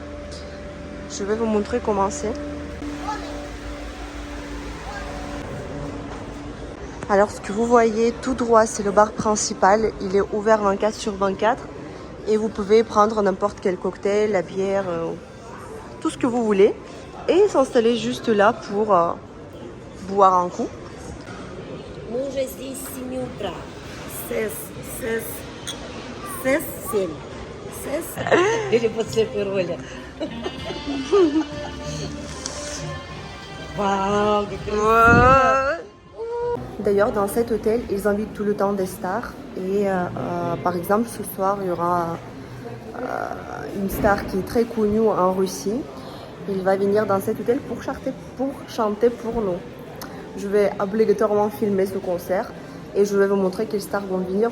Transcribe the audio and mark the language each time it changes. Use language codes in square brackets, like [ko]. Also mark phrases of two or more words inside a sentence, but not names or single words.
[fr] Je vais vous montrer comment c'est. Alors, ce que vous voyez tout droit, c'est le bar principal. Il est ouvert 24/24. Et vous pouvez prendre n'importe quel cocktail, la bière, tout ce que vous voulez. Et s'installer juste là pour boire un coup. [ru] Мужа здесь с 7 утра. Сес. Или после пароля. Вау, как красиво. [fr] D'ailleurs, dans cet hôtel, ils invitent tout le temps des stars. Et par exemple, ce soir, il y aura une star qui est très connue en Russie. Il va venir dans cet hôtel pour chanter pour nous. Je vais obligatoirement filmer ce concert et je vais vous montrer quelles stars vont venir.